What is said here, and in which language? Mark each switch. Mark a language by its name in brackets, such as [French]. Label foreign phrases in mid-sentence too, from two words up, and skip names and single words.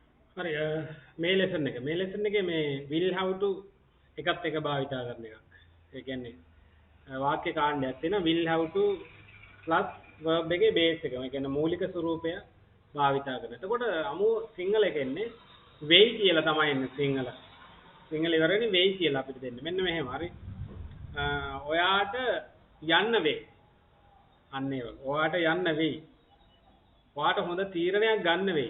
[Sinhala] හරි මේ ලෙසන් එකේ මේ [English] will have to [Sinhala] එකත් එක භාවිතා කරන එකක්. ඒ කියන්නේ වාක්‍ය කාණ්ඩයක් තියෙනවා [English] will have to plus verb [Sinhala] එකේ base එක. ඒ කියන්නේ මූලික ස්වරූපය භාවිතා කරන. එතකොට අමු සිංහල එකේ එන්නේ වෙයි කියලා තමයි එන්නේ සිංහල. සිංහල ඉවරනේ වෙයි කියලා අපිට දෙන්නේ. මෙන්න මෙහෙම හරි. ඔයාට යන්න වෙයි. අන්න ඒ වගේ. ඔයාට යන්න වෙයි. ඔයාට හොඳ තීරණයක් ගන්න වෙයි.